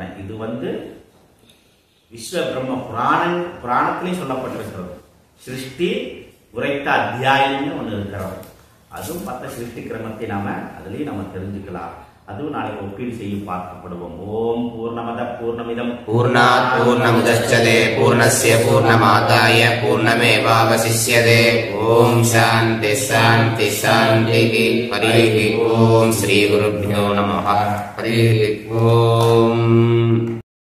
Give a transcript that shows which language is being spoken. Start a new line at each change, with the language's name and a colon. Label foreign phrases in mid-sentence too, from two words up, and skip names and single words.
Tamil: இது விஸ்வ பிரம்ம புராணத்திலையும் சொல்லப்பட்டிருக்கிறது. சிருஷ்டி உரைத்த அத்தியாயம்னு ஒன்று இருக்கிறது. அதுவும் மற்ற சிருஷ்டி கிரமத்தை அதுலயும் நம்ம தெரிஞ்சுக்கலாம். அதுவும் நாளைக்கு ஒப்பீடு செய்யும் பார்க்கப்படுவோம்.
Sanskrit: ओम् पूर्णमद पूर्णमिदम् पूर्णात् पूर्णमुदच्यते पूर्णस्य पूर्णमादाय पूर्णमेवावशिष्यते. ओम् शान्ति शान्ति शान्ति. हरि ओम्. श्री गुरुभ्यो नमः. हरि ओम्.